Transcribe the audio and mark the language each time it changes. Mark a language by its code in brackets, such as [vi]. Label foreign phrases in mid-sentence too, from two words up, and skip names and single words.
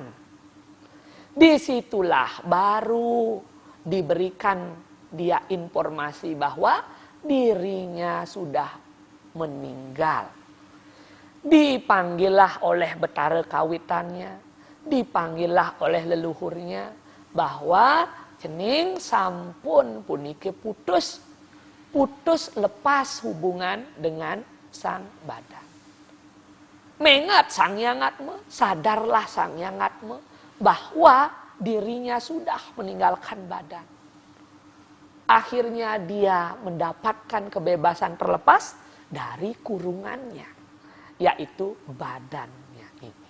[id] Disitulah baru diberikan dia informasi bahwa dirinya sudah meninggal. Dipanggillah oleh betara kawitannya, dipanggillah oleh leluhurnya bahwa [ban] cening sampun punike putus [id] lepas hubungan dengan sang badan. Mengat sang Hyang Atma, sadarlah sang Hyang Atma bahwa dirinya sudah meninggalkan badan. Akhirnya dia mendapatkan kebebasan terlepas dari kurungannya, yaitu badannya ini.